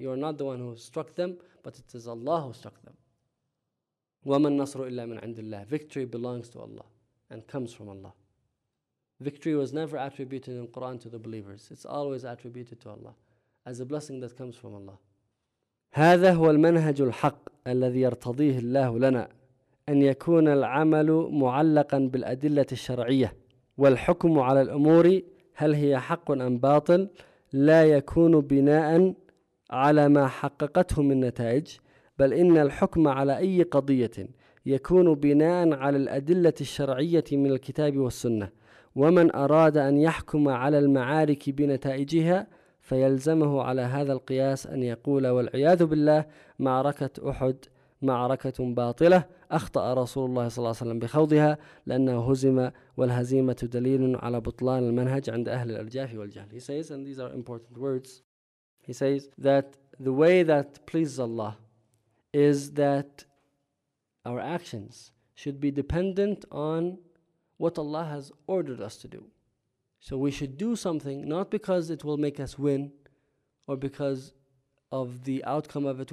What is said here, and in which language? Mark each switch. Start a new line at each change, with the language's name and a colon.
English: You are not the one who struck them, but it is Allah who struck them.
Arabic: وَمَنْ نَصْرُ إِلَّا مِنْ عِنْدِ اللَّهِ.
English: Victory belongs to Allah and comes from Allah. Victory was never attributed in Quran to the believers. It's always attributed to Allah as a blessing that comes from Allah.
Arabic: هَذَا هُوَ الْمَنْهَجُ الْحَقِّ الَّذِي يَرْتَضِيهِ اللَّهُ لَنَا أَنْ يَكُونَ الْعَمَلُ مُعَلَّقًا بِالْأَدِلَّةِ الشَّرْعِيَّةِ وَالْحُكُمُ عَلَى الْأُمُورِ هَلْ هِيَ حَقٌّ أَمْ بَاطِلٌ لَا يَكُونُ بِنَاءً عَلَى مَا حَقَّقَتْهُ مِنْ نَتَائِجِ بل إن الحكم على أي قضية يكون بناء على الأدلة الشرعية من الكتاب والسنة ومن أراد أن يحكم على المعارك بنتائجها فيلزمه على هذا القياس أن يقول والعياذ بالله معركة أحد معركة باطلة أخطأ رسول الله صلى الله عليه وسلم بخوضها لأنه هزم والهزيمة دليل على بطلان المنهج عند أهل الأرجاف والجهل.
English: He says, and these are important words, he says that the way that pleases Allah is that our actions should be dependent on what Allah has ordered us to do. So we should do something, not because it will make us win or because of the outcome of it.